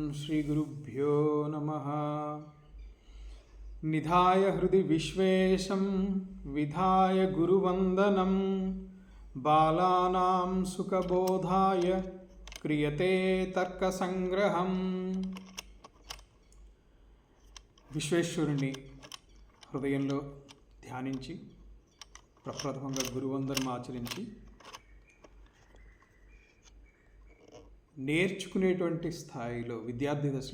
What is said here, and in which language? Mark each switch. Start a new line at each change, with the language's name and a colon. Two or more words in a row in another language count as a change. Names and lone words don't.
Sanskrit: श्रीगुरुभ्यो नमः। निधाय हृदि विश्वेशं विधाय गुरुवन्दनं बालानां सुखबोधाय क्रियते तर्कसंग्रहम्।
Telugu: విశ్వేశ్వరుని హృదయంలో ధ్యానించి ప్రప్రథమంగా గురువందనం ఆచరించి నేర్చుకునేటువంటి స్థాయిలో విద్యార్థి దశలో